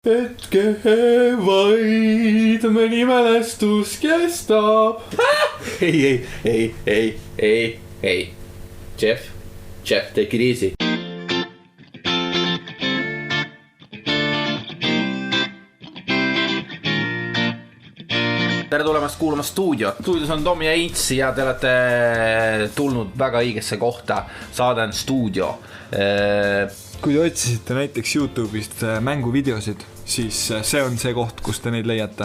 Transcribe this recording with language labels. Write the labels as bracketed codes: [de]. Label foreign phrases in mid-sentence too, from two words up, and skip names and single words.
[et] Hetke vaid mõni mälestus kestab. Ei. [en] Jeff, take it easy. [et] Tere tulemast kuulama stuudiot. Stuudios on Tom ja Ints ja te olete tulnud väga õigesse kohta. Saade on stuudio. Kui te otsisite näiteks YouTube'ist mänguvideosid, siis see on see koht, kus te neid leiate.